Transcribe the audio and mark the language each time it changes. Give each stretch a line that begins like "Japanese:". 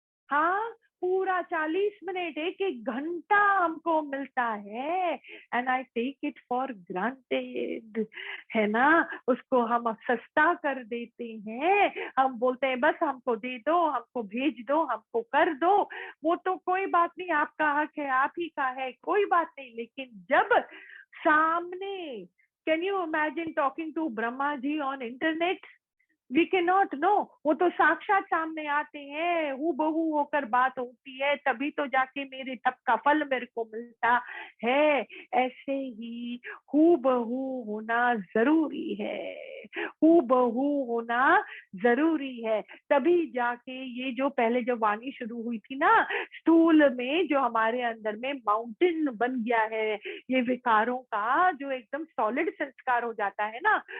Hindi: हाँ, पूरा 40 मिनट 1-1 घंटा हमको मिलता है,
English: and I take it for granted,
Hindi: है ना। उसको हम सस्ता कर देते हैं, हम बोलते हैं बस हमको दे दो, हमको भेज दो, हमको कर दो। वो तो कोई बात नहीं, आपका हक है, आप ही का है, कोई बात नहीं, लेकिन जब सामने
English: Can you imagine talking to Brahma ji on internet? We can not no,
Hindi: वो तो साक्षात सामने आते हैं, हूबहू होकर बात होती है, तभी तो जाके मेरे तप का फल मेरे को मिलता है। ऐसे ही हूबहू होना जरूरी है, हूबहू होना जरूरी है, तभी जाके ये जो पहले जो वाणी शुरू हुई थी ना, स्थूल में जो हमारे अंदर में माउंटेन बन गया है, ये विकारों का जो एकदम सॉलिड संस्कार हो जाता है ना,